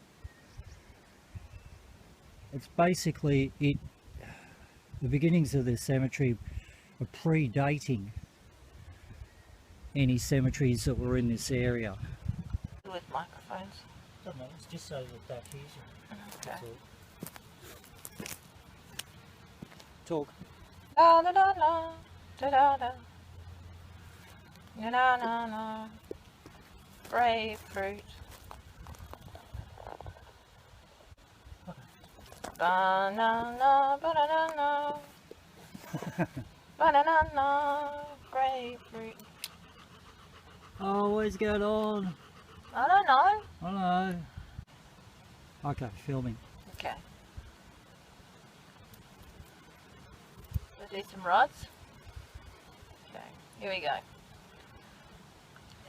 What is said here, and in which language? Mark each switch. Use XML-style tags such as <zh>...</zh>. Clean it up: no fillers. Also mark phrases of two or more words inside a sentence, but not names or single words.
<en>It's basically the beginnings of this cemetery are predating any cemeteries that were in this area. With microphones. I don't know, it's just so that hears you. Okay. Talk. La la la la, da da da, na na na na. Grapefruit. Banana, banana, banana, grapefruit. Oh, what's going on? I don't know. I know. Okay, filming. Okay. We'll do some rods. Okay, here we go.</en>